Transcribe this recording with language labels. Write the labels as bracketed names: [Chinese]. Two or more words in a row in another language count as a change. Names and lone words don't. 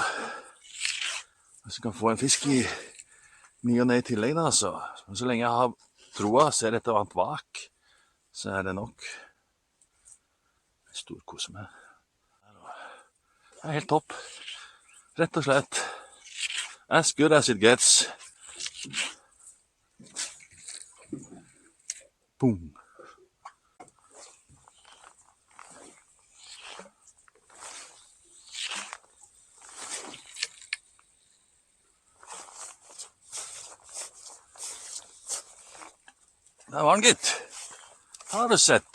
[Norwegian] Hvis du kan få en fisk i ny og ne i tillegg, da, altså. Men så lenge jeg har troa, ser et eller annet vak, så er det nok. Storkose med. Det er helt topp. Rett og slett. [English] As good as it gets. Boom. [Norwegian] Der var den, gitt. Har du sett.